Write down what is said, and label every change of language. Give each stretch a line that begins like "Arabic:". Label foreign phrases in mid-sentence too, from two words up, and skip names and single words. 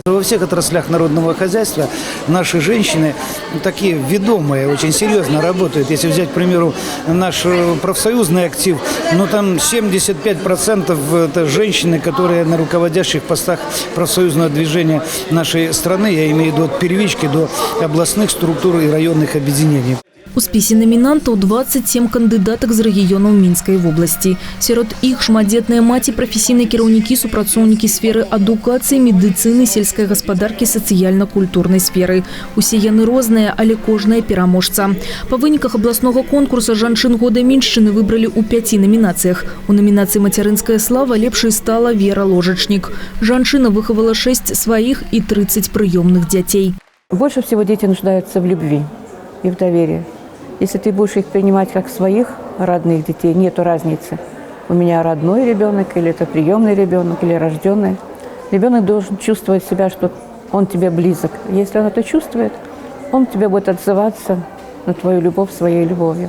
Russian: Во всех отраслях народного хозяйства наши женщины такие ведомые, очень серьезно работают. Если взять, к примеру, наш профсоюзный актив, ну там 75% это женщины, которые на руководящих постах профсоюзного движения нашей страны, я имею в виду от первички до областных структур и районных объединений.
Belarusian: У спісе номінантаў 27 кандыдатак з рэгіёнаў Мінскай вобласці. Сярод іх шматдзетныя маці, прафесійныя кіраўнікі, супрацоўнікі сферы адукацыі, медыцыны, сельскай гаспадаркі, сацыяльна-культурнай сферы. Усе яны розныя, але кожная пераможца. Па выніках абласнога конкурса жанчын года меншчыны выбралі ў 5 номінацыях. У номінацыі «Мацярынская слава» лепшай стала Вера Ложачнік. Жанчына выхавала 6 сваіх і 30 прыёмных дзяцей.
Russian: Больше всего дети нуждаются в любви и в доверии. Если ты будешь их принимать как своих родных детей, нету разницы. У меня родной ребенок, или это приемный ребенок, или рожденный. Ребенок должен чувствовать себя, что он тебе близок. Если он это чувствует, он тебе будет отзываться на твою любовь своей любовью.